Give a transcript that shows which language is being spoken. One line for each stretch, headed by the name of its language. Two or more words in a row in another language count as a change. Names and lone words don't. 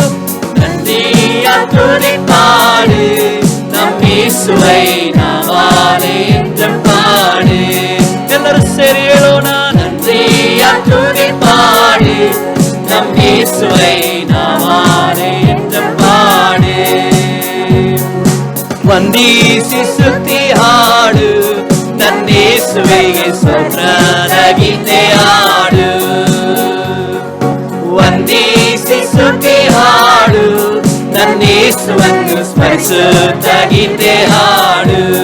Tamil: நன்றியால் துதிப்பாடு, நம் இயேசுவை நாமாலே என்று பாடு. எல்லாரும் சரி எழுனா. நன்றியால் துதிப்பாடு, நம் இயேசுவை நாமாலே என்று பாடு.
Kannada: ವಂದಿಸಿ ಸ್ತುತಿ ಹಾಡು, ನನ್ನ ಯೇಸುವಿಗೆ ಸ್ತೋತ್ರದ ಗೀತೆ ಹಾಡು. ವಂದಿಸಿ ಸ್ತುತಿ ಹಾಡು, ನನ್ನ ಯೇಸುವನ್ನು ಸ್ಮರಿಸುತ್ತ ಗೀತೆ ಹಾಡು.